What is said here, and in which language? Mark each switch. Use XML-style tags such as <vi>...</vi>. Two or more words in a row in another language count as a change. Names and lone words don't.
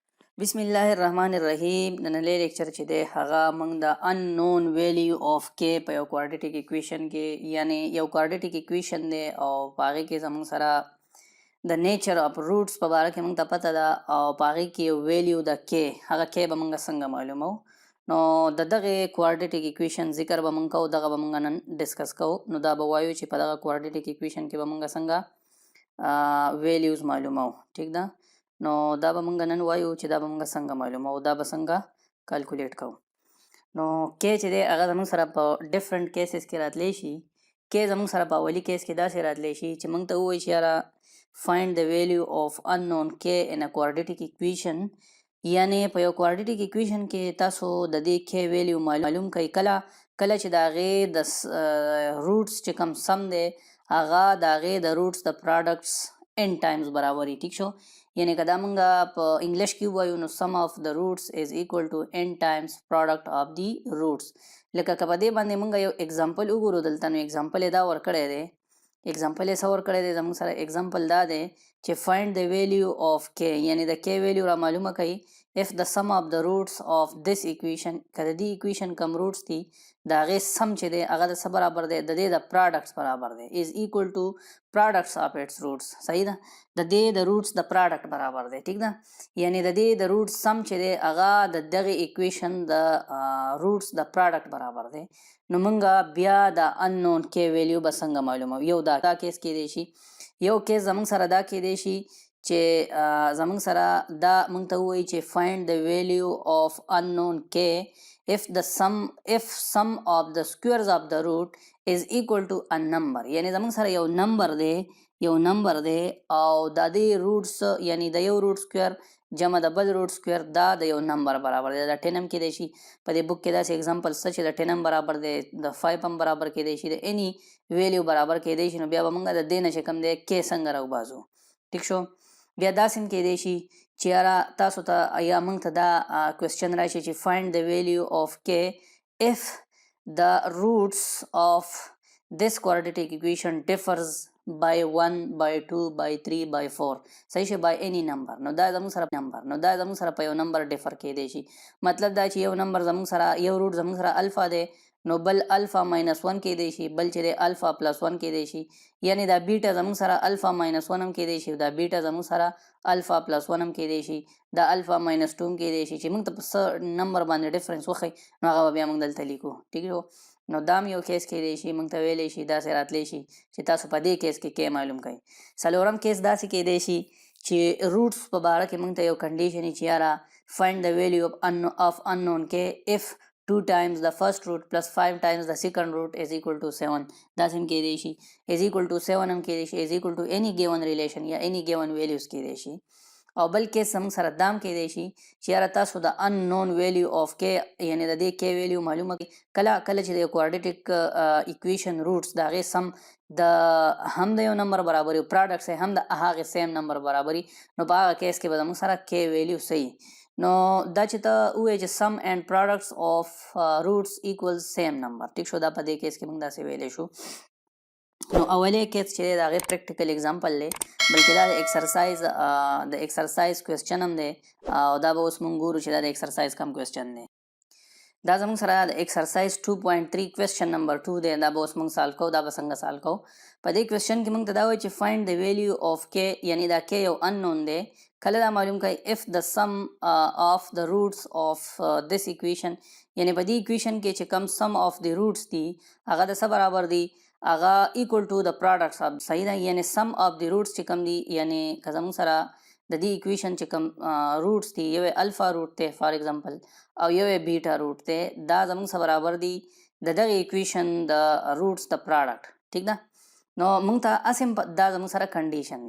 <ps>بسم الله الرحمن الرحیم. نننی لیکچر چې دی هغه موږ د</ps> <en>unknown value of k</en> <ps>په یو</ps> <en>quadratic equation</en> <ps>کې یعنی یو</ps> <en>quadratic equation</en> <ps>دی او په هغې کې زموږ سره د</ps> <en>nature of roots</en> <ps>په باره کې موږ ته پته ده او په هغې کې یو ویلیو د k هغه k به موږ څنګه معلومو. نو د دغې</ps> <en>quadratic equation</en> <ps>ذکر به موږ کوو، دغه به موږ نن ډسکس کوو. نو دا به وایو چې په دغه</ps> <en>quadratic equation</en> <ps>کې به موږ څنګه ویلیوز معلومو. ټیک ده، نو دا به موږ نن وایو چې دا به موږ څنګه معلومو، دا به څنګه کیلکولیټ کوو. نو کې چې دی هغه زموږ سره په</ps> <en>different cases</en> <ps>کې راتلی شي. کې زموږ سره په اولی کیس کې داسې راتلی شي چې موږ ته ووایي چې یاره</ps> <en>find the value of unknown k in a quadratic equation،</en> <ps>یعنی په یو</ps> <en>quadratic equation</en> <ps>کې تاسو د دې k ویلیو معلوم کړئ کله چې د هغې د روټس چې کوم سم دی هغه د هغې د روټس د پراډکټس</ps> <en>n times</en> <ps>برابر وي. ټیک شو، یعنی که دا موږ په انګلیش کې ووایو نو</ps> <en>sum of the roots is equal to n times product of the roots.</en> <ps>لکه که په دې باندې موږ یو اگزامپل وګورو دلته، نو اگزامپل یې دا ورکړی دی. اگزامپل یې څه ورکړی دی زموږ سره؟ اگزامپل دا دی چې</ps> <en>find the value of k،</en> <ps>یعنی د k ویلیو را معلومه کوي</ps> <en>if the sum of the roots of this equation،</en> <ps>که د دې equation کم روټس دي د هغې سم چې دی هغه د څه برابر دی؟ د دې د پراډکټس برابر دی</ps> <en>is equal to products of its roots.</en> <ps>صحیح ده، د دې د روټس د پراډکټ برابر دی. ټیک ده، یعنی د دې د روټس سم چې دی هغه د دغې ایکویشن د روټس د پراډکټ برابر دی. نو موږ بیا د</ps> <en>unknown k</en> <ps>ویلیو به څنګه معلومو؟ یو دا کیس کیدی شي، یو کیس زموږ سره دا کیدی شي چې زموږ سره دا موږ ته ووایي چې</ps> <en>find the value of unknown k if sum of the squares of the root is equal to a number.</en> <ps>یعنی زموږ سره یو نمبر دی او د دې روټس یعنی د یو روټ سکویر جمع د بل روټ سکویر دا د یو نمبر برابر دی. دا 10 هم کیدی شي، په دې بک کې داسې اگزامپل شته چې د 10 هم برابر دی، د 5 هم برابر کیدی شي، د اني ویلیو برابر کیدی شي. نو بیا به موږ د دې نه چې کوم دی کې څنګه راوباسو. ټیک شو، بیا داسې هم کیدی شي چې یاره تاسو ته یا موږ ته دا کوېسچن راشي چې</ps> <en>find the value of k if the roots of this quadratic equation differs by 1 by 2 by 3 by 4.</en> <ps>صحیح شي،</ps> <en>by any number.</en> <ps>نو دا زموږ سره په یو نمبر ډیفر کیدی شي. مطلب دا چې یو نمبر زموږ سره یو روټ زموږ سره الفا دی، نو بل الفا ماینس 1 کیدی شي، بل چې دی الفا پلس 1 کیدی شي. یعنی دا بیټا زموږ سره الفا ماینس 1 هم کیدی شي، دا بیټا زموږ سره الفا پلس 1 هم کیدی شي، دا الفا ماینس 2 هم کیدی شي. چې موږ ته په څه نمبر باندې ډیفرنس وښیي نو هغه به بیا موږ دلته لیکو. ټیک شو، نو دا هم یو کیس کیدی شي، موږ ته ویلی شي داسې راتلی شي چې تاسو په دې کیس کې کې معلوم کړئ. څلورم کیس داسې کیدی شي چې روټس په باره کې موږ ته یو کنډیشن چې یاره</ps> <en>find the value of unknown k if 2 times the first root plus 5 times the second root is equal to 7.</en> <ps>داسې هم کیدی شي</ps> <en>is equal to 7</en> <ps>هم کیدی شي</ps> <en>is equal to any given relation</en> <ps>یا</ps> <en>any given values</en> <ps>کیدی شي. او بل کیس زموږ سره دام کیدی شي چې یاره تاسو د</ps> <en>unknown value of k</en> <ps>یعنی د دې k ویلیو معلومه کړئ کله چې د یو</ps> <en>quadratic equation</en> <ps>روټس د هغې سم د هم د یو نمبر برابر وي، پراډکټس یې هم د هغې</ps> <en>same number</en> <ps>برابر وي، نو په هغه کیس کې به زموږ سره k ویلیو صحیح. نو دا چې ته ووایې چې</ps> <en>sum and products of roots equals same number.</en> <ps>ټیک شو، دا په دې کیس کې موږ داسې ویلی شو. نو اولی کیس چې دی د هغې</ps> <en>practical example</en> <ps>دی، بلکې دا د</ps> <en>exercise question</en> <ps>هم دی او دا به اوس موږ ګورو چې دا د</ps> <en>exercise کم question</en> <ps>دی. دا زموږ سره د ایکسرسایز 2.3</ps> <en>question number</en> <ps>2 دی، دا به اوس موږ سالو کوو. دا به څنګه سالو کوو؟ په دې کوېسچن کې موږ ته دا وایي چې</ps> <en>find the value of k،</en> <ps>یعنی دا k یو unknown دی. کله دا معلوم کړئ</ps> <en>if the sum of the roots of this equation،</en> <ps>یعنی په دې equation کې چې کم</ps> <en>sum of the roots</en> <ps>دي هغه د څه برابر دي؟ هغه</ps> <en>equal to the products of.</en> <ps>صحیح ده، یعنی</ps> <en>sum of the roots</en> <ps>چې کم دي، یعنی که زموږ سره د دې ایکویشن چې کوم روټس دي، یو الفا روټ دی</ps> <en>for example</en> <ps>او یو بیټا روټ دی، دا زموږ سره برابر دي د دغه ایکویشن د روټس د پراډکټ. ټیک ده، نو موږ ته اسیم دا زموږ سره کنډیشن دی.</ps>